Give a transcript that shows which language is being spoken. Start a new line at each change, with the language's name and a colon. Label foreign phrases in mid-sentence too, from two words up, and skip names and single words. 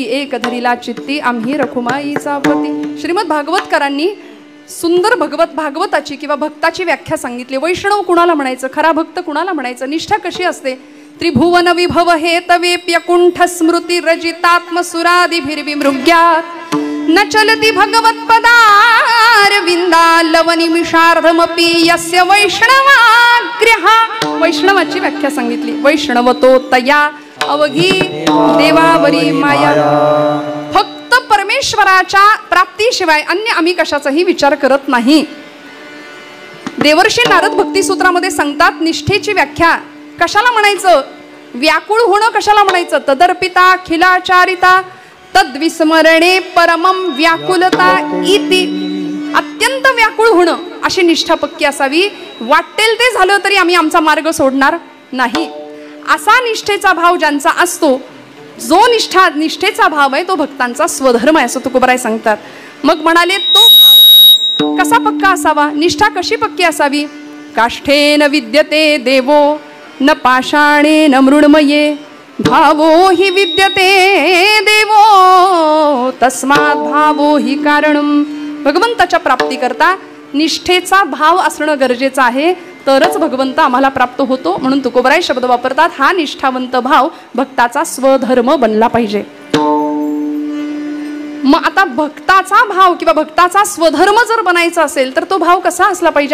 Marathi: एक धरिला चित्ती आम्ही रखुमाईचा पती. श्रीमद भागवतकरांनी सुंदर भागवताची किंवा भक्ताची व्याख्या सांगितली. वैष्णव कुणाला म्हणायचं, खरा भक्त कुणाला म्हणायचं, निष्ठा कशी असते.
Sanskrit: त्रिभुवन विभव हे तवेप्यकुंठ स्मृती रजितात्म सुरादिभिर्विमृग्यात् न चलती भगवत्पदार विंदा लवनिमिषार्धमपि यस्य वैष्णवाग्र्यः.
Marathi: वैष्णवाची व्याख्या सांगितली. वैष्णवतो तया अवघी देवावरी माया. फक्त परमेश्वराच्या प्राप्तीशिवाय अन्य आम्ही कशाचाही विचार करत नाही. देवर्षी नारद भक्तिसूत्रामध्ये सांगतात निष्ठेची व्याख्या कशाला म्हणायचं, व्याकुळ होणं कशाला म्हणायचं.
Sanskrit: तदर्पिता खिलाचारिता तद्विस्मरणे परमं व्याकुलता इति.
Marathi: अत्यंत व्याकुळ होणं अशी निष्ठा पक्की असावी. वाटेल ते झालं तरी आम्ही आमचा मार्ग सोडणार नाही असा निष्ठेचा भाव ज्यांचा असतो जो निष्ठेचा भाव आहे तो भक्तांचा स्वधर्म आहे असं तुकोबाराय सांगतात. मग म्हणाले तो भाव कसा पक्का असावा, निष्ठा कशी पक्की असावी.
Sanskrit: काष्ठेन विद्यते देवो न पाषाणेन मृण्मये भावो हि विद्यते देवो तस्मात् भावो हि कारणम.
Marathi: भगवंताच्या प्राप्तीकरता निष्ठेचा भाव असणं गरजेचं आहे, तरच भगवंत आम्हाला प्राप्त होतो. म्हणून तुकोबाराय शब्द वापरतात, हा निष्ठावंत भाव भक्ताचा स्वधर्म बनला पाहिजे. मग आता भक्ताचा भाव किंवा भक्ताचा स्वधर्म जर बनायचा असेल तर तो भाव कसा असला पाहिजे.